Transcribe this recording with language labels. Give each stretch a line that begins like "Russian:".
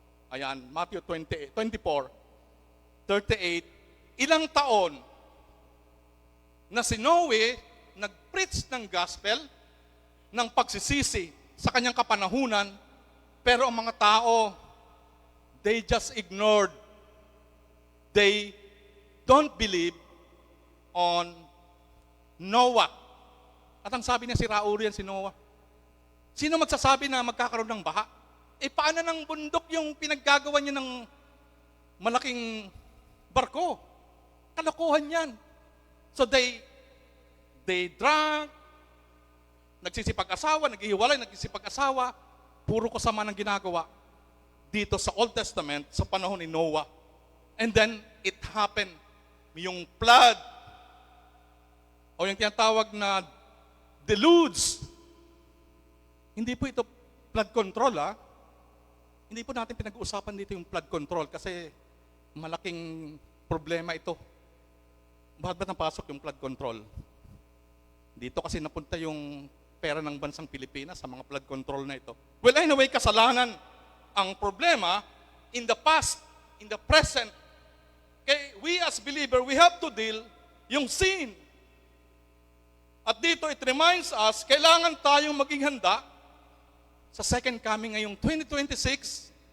Filipino: Ayan, Matthew 24:38. Ilang taon na si Noe nag-preach ng gospel ng pagsisisi sa kanyang kapanahunan, pero ang mga tao,
English: they just ignored. They don't believe on Noah.
Filipino: At ang sabi niya, si Raul yan, si Noah. Sino magsasabi na magkakaroon ng baha? Paano ng bundok yung pinaggagawa niya ng malaking barko? Kalokohan yan.
English: So they drank,
Filipino: nagsisipag-asawa, naghihiwalay, nagsisipag-asawa, puro kasama ng ginagawa dito sa Old Testament sa panahon ni Noah.
English: And then, it happened.
Filipino: Yung flood, o yung tinatawag na deluge, hindi po ito flood control, ha? Hindi po natin pinag-uusapan dito yung flood control kasi malaking problema ito. Bakit ba napasok yung flood control? Dito kasi napunta yung pera ng bansang Pilipinas sa mga flood control na ito.
English: Well, anyway, kasalanan.
Filipino: Ang problema,
English: in the past, in the present, okay, we as believer, we have to deal yung sin.
Filipino: At dito,
English: it reminds us,
Filipino: kailangan tayong maging handa sa second coming ngayong 2026.